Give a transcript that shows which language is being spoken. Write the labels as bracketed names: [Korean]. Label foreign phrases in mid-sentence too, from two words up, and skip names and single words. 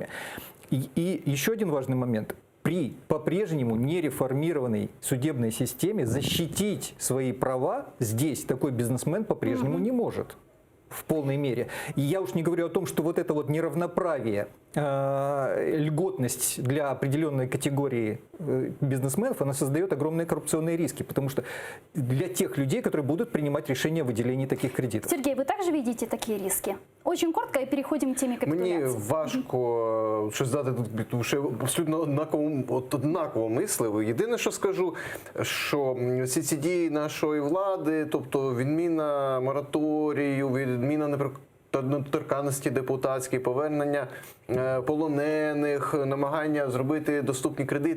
[Russian] И еще один важный момент. При по-прежнему нереформированной судебной системе защитить свои права здесь такой бизнесмен по-прежнему не может в полной мере. И я уж не говорю о том, что вот это вот неравноправие, льготность для определенной категории бизнесменов, она создает огромные коррупционные риски, потому что для тех людей, которые будут принимать решения о выделении таких кредитов. Сергей, [Ukrainian] ви також видите такі риски? [Russian] Очень коротко [Ukrainian] і переходимо к темі капітуляції. Мені важко щось дати тут, тому що абсолютно однаково мислив. Єдине, що скажу, що всі ці дії нашої влади, тобто відміна мораторію, відміна, наприклад, недоторканності депутатської, повернення полонених, намагання зробити доступні кредити.